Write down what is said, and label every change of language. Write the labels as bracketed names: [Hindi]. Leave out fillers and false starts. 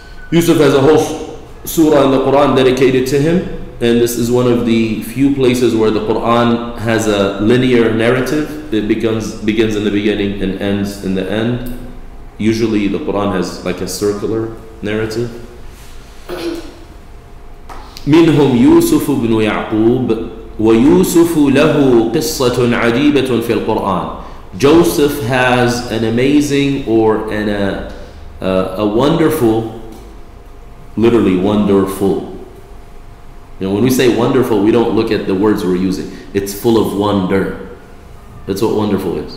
[English] Yusuf has a whole surah in the Quran dedicated to him, and this is one of the few places where the Quran has a linear narrative. It begins in the beginning and ends in the end. Usually the Quran has like a circular narrative. [Arabic] منهم يوسف بن يعقوب ويوسف له قصة عجيبة في القرآن. [English] Joseph has an amazing or a wonderful, literally wonderful. You know, when we say wonderful, we don't look at the words we're using. It's full of wonder. That's what wonderful is.